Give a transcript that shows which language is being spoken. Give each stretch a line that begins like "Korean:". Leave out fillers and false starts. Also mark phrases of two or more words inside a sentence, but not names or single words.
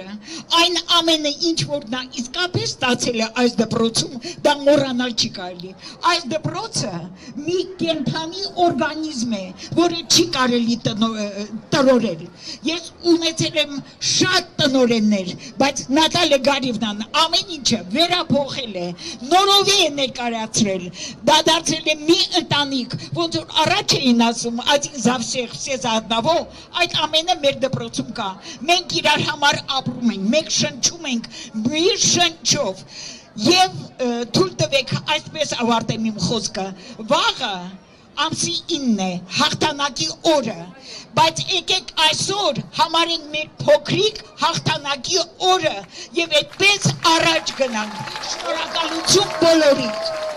Armenian: այն ամենը ինչ որ նա իսկապես ստացել է այս դպրոցում, դա մոռանալ չի կարելի, այս դպրոցը մի կենդանի օրգանիզմ է, որը չի կարելի տրորել, ես ունեցել եմ շատ տնօրեններ, բայց Նատալիա Գարիևնան ամեն ինչը վերափոխել է, նորովի է ներկայացրել, դա դարձել է մի ընտանիք, ոնց որ առաջ էին ասում,
Russian: один за всех, все за одного,
Armenian: այդ ամենը մեր դպրոցում կա, մենք իրար համար ապրում ենք, մենք շնչում ենք մի շնչով և թույլ տվեք այսպես ավարտեմ իմ խոսքը, վաղը ամսի 9 է, հաղթանակի օրը, բայց եկեք այսօր համարենք մեր փոքրիկ հաղթանակի օրը և այդպես առաջ գնանք, շնորհակալություն բոլորին։